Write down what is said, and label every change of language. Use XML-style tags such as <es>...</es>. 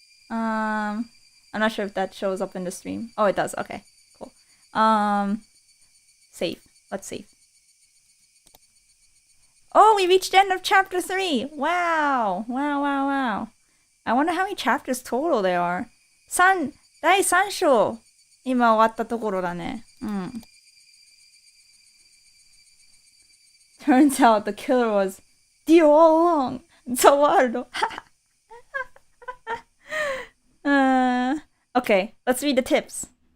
<en>I'm not sure if that shows up in the stream. Oh, it does. Okay, cool. Save. Let's save. Oh, we reached the end of chapter 3! Wow! Wow. I wonder how many chapters total there are.</en> <ja>第3章今終わったところだね。</ja> <en>Turns out the killer was Dio all along. So wild. Okay, let's read the tips.</en>